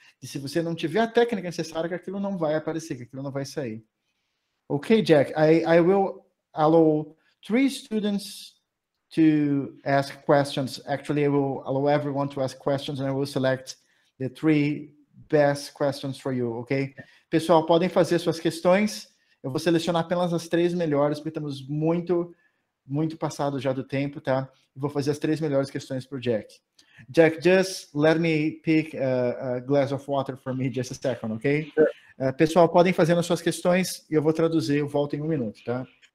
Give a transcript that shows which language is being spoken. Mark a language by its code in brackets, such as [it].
[pt] E se você não tiver a técnica necessária, que aquilo não vai aparecer, que aquilo não vai sair. [en] Okay, Jack, I will allow 3 students to ask questions. Actually, I will allow everyone to ask questions, and I will select the 3 best questions for you, okay? [pt] Pessoal, podem fazer suas questões. Eu vou selecionar apenas as 3 melhores, porque estamos muito passado já do tempo, tá? Vou fazer as 3 melhores questões para o Jack. [en] Jack, just let me pick a glass of water for me just a second, okay? Sure. [pt] Pessoal, podem fazer as suas questões e eu vou traduzir, eu volto em 1 minuto, tá?